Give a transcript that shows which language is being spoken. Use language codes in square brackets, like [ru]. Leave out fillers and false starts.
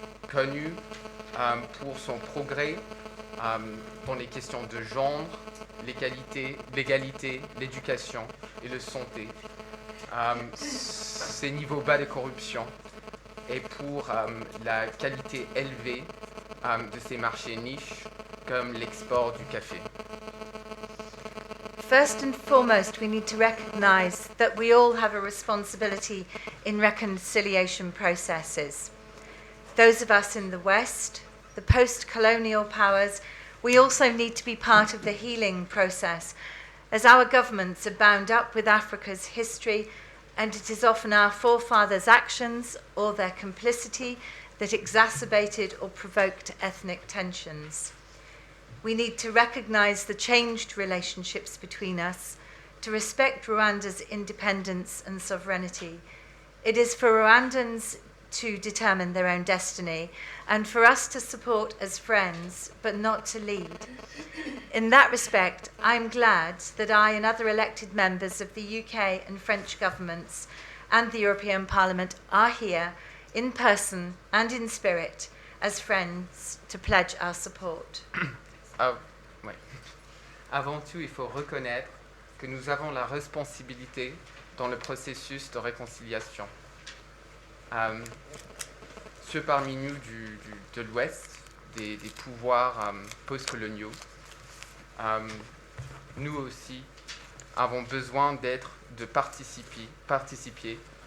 [fr] connue pour son progrès dans les questions de genre, l'égalité, l'éducation et la santé, ses niveaux bas de corruption et pour la qualité élevée de ses marchés niches comme l'export du café. [en] First and foremost, we need to recognise that we all have a responsibility in reconciliation processes. those of us in the West, the post-colonial powers, we also need to be part of the healing process, as our governments are bound up with Africa's history, and it is often our forefathers' actions or their complicity that exacerbated or provoked ethnic tensions. We need to recognize the changed relationships between us, to respect Rwanda's independence and sovereignty. It is for Rwandans to determine their own destiny, and for us to support as friends, but not to lead. In that respect, I'm glad that I and other elected members of the UK and French governments and the European Parliament are here, in person and in spirit, as friends, to pledge our support. Ouais. [fr] Avant tout, il faut reconnaître que nous avons la responsabilité dans le processus de réconciliation. Ceux parmi nous de l'Ouest, des pouvoirs post-coloniaux, nous aussi avons besoin de participer